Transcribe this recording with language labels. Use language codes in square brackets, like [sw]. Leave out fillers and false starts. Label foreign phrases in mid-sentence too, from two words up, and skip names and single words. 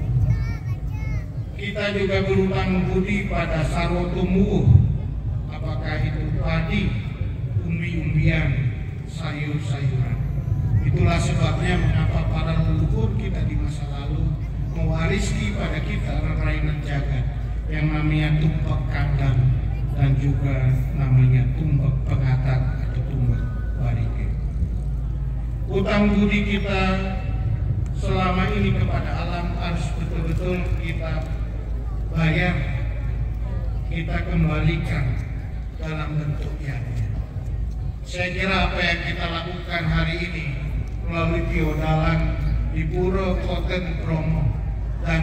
[id] Kita juga berhutang budi pada Sarwo Tumbuh, apakah itu padi, umbi-umbian, sayur-sayuran. Itulah sebabnya mengapa para leluhur kita di masa lalu mewarisi pada kita [ban] rainan jagat [id] yang namanya tumpek kandang dan juga namanya tumpek pengatak atau tumpek barike. Utang budi kita selama ini kepada alam harus betul-betul kita bayar, kita kembalikan dalam bentuk yatnya. Saya kira apa yang kita lakukan hari ini melalui piodalan di Puro Koten Bromo dan